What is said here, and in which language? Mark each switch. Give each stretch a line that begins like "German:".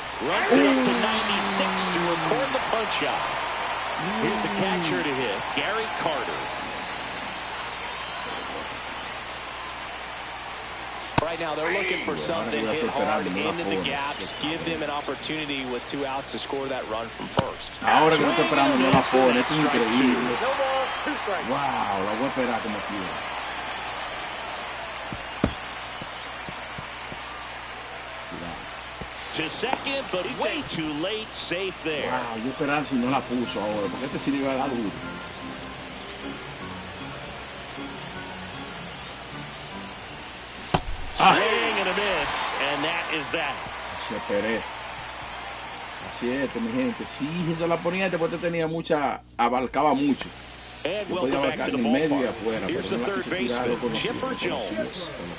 English: Runs it up to 96 to record the punch out. Here's the catcher to hit, Gary Carter. Right now they're looking for something hit hard into the gaps, give them an opportunity with 2 outs to score that run from first.
Spanish: Ahora que no estoy esperando no la pone, esto es increíble. Wow, la voy a esperar como quiera.
English: To second, but way too late, safe there.
Spanish: Wow, yo esperaba si no la puso ahora, porque este sí le iba a dar duro.
English: Swing and a miss, and that is that.
Spanish: Se esperé. Así es, mi gente. Sí, se la ponía, después te tenía mucha, abarcaba mucho.
English: And welcome back to the ballpark. Here's the third baseman, Chipper Jones.